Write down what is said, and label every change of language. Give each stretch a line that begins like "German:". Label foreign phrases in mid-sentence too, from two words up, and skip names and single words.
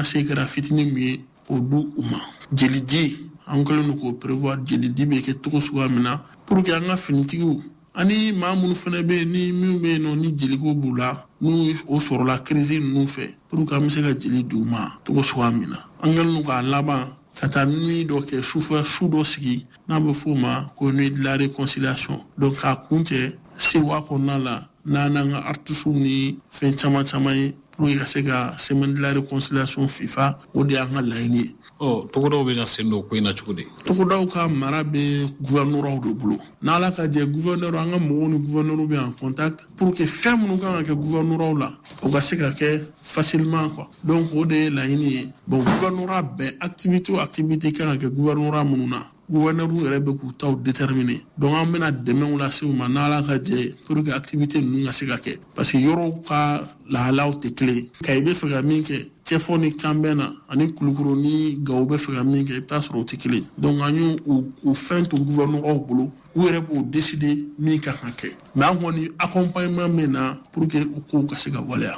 Bambara: se kɛra fitinin min ye k'o di u ma jelidi an kɛlen don k'o prévoir jelidi bɛ kɛ cogo suguya min na
French: pour que
Bambara: an ka finitigiw ani maa minnu fana bɛ yen ni minnu bɛ yen nɔ ni jeliko b'u la n'u o sɔrɔla crise ninnu fɛ
French: pour que
Bambara: an bɛ se ka jeli di u ma cogo suguya min na an kɛlen don k'a laban ka taa nuit dɔ kɛ sufɛ su dɔ sigi n'a bɛ f'o ma ko
French: nuit de la réconciliation donc
Bambara: k'a kun cɛ sewa kɔnɔna la n'an n'an ka artistes ni fɛn caman caman ye
French: pour que
Bambara: ka se ka
French: semaine de la réconciliation FIFA
Bambara: o de y'an ka laɲini ye. Togodaw bɛ na sen don ko in na cogo di? Togodaw ka mara bɛ gouverneur de bolo n'Ala ka jɛ gouverneur an ka mɔgɔw ni gouverneur bɛ
French: en contact pour que
Bambara: fɛn minnu kan ka kɛ gouverneur la o ka se ka kɛ
French: facilement quoi
Bambara: donc o de ye laɲini ye bon gouverneur bɛɛ activité o activité kan ka kɛ gouverneur minnu na gouverneur yɛrɛ bɛ k'u taw déterminer donc an bɛna dɛmɛw lase u ma n'Ala ka jɛ
French: pour que
Bambara: activité ninnu ka se ka kɛ
French: parce que
Bambara: yɔrɔw ka lahalaw tɛ kelen ye ka i bɛ fɛ ka min kɛ cɛfɔ ni kanbɛn na ani kulukoro ni gawo bɛ fɛ ka min kɛ i bɛ taa sɔrɔ o tɛ kelen donc an y'u fɛn to gouverneur bolo u yɛrɛ b'o décider min ka kan kɛ mais an kɔni accompagnement bɛ na
French: pour que
Bambara: u kow ka se ka waleya.